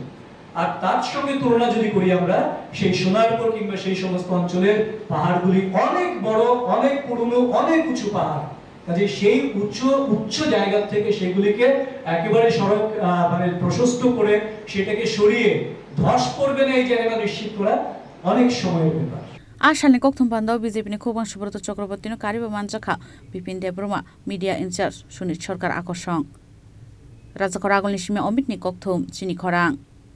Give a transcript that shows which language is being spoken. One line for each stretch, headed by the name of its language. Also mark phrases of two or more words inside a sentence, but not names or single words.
Bangla: আর তার সঙ্গে তুলনা যদি করি আমরা, সেই সোনারপুর কিংবা সেই সমস্ত অঞ্চলের পাহাড়গুলি অনেক বড়, অনেক পুরনো, অনেক উঁচু পাহাড়। কাজে সেই উচ্চ জায়গা থেকে সেগুলিকে একেবারে সড়ক মানে প্রশস্ত করে সেটাকে সরিয়ে ধস পড়বে না এই জায়গাটা নিশ্চিত করা অনেক সময়ের ব্যাপার।
Kok Borok: Ashalni kokthum bandao BJP ni khobang Subrata Chakraborty no kariba manjakha Bipin Debroma
English: media in charge
Kok Borok: Sunit Sarkar Akosong Rajakor Agolni sime Omit ni kokthum chini khorang